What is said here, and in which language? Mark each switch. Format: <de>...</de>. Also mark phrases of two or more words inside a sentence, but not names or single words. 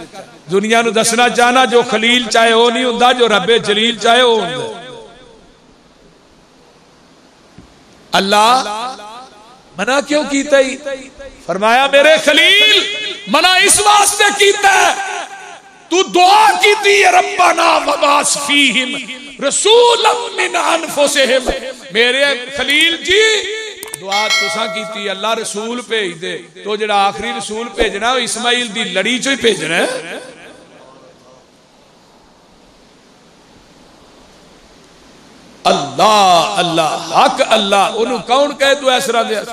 <pa>ਦੁਨੀਆ ਨੂੰ ਦੱਸਣਾ ਚਾਹਨਾ ਜੋ ਖ਼ਲੀਲ ਚਾਹੇ ਉਹ ਨਹੀਂ ਹੁੰਦਾ, ਜੋ ਰੱਬੇ ਜਲੀਲ ਚਾਹੇ ਉਹ ਹੁੰਦਾ। ਅੱਲਾਹ ਮਨ੍ਹਾ ਕਿਉਂ ਕੀਤਾ? ਫ਼ਰਮਾਇਆ ਮੇਰੇ ਖ਼ਲੀਲ ਮਨ੍ਹਾ ਇਸ ਵਾਸਤੇ ਕੀਤਾ ਹੈ, ਤੂੰ ਦੁਆ ਕੀਤੀ ਹੈ</pa> <ar>ربنا وابعث فيهم رسولا من أنفسهم.</ar> <pa>ਮੇਰੇ ਖ਼ਲੀਲ ਜੀ ਦੁਆ ਤੁਸਾਂ ਕੀਤੀ, ਅੱਲਾਹ ਰਸੂਲ ਭੇਜ ਦੇ। ਤਾਂ ਜਿਹੜਾ ਆਖ਼ਰੀ ਰਸੂਲ ਭੇਜਣਾ ਉਹ ਇਸਮਾਈਲ ਦੀ ਲੜੀ ਚੋਂ ਹੀ ਭੇਜਣਾ ਹੈ।</pa> <ar>الله الله حق الله,</ar> <pa>ਉਨ੍ਹਾਂ ਨੇ ਕੌਣ ਕਹੇ ਤੂੰ ਇਸ ਤਰ੍ਹਾਂ ਦੇ?</pa>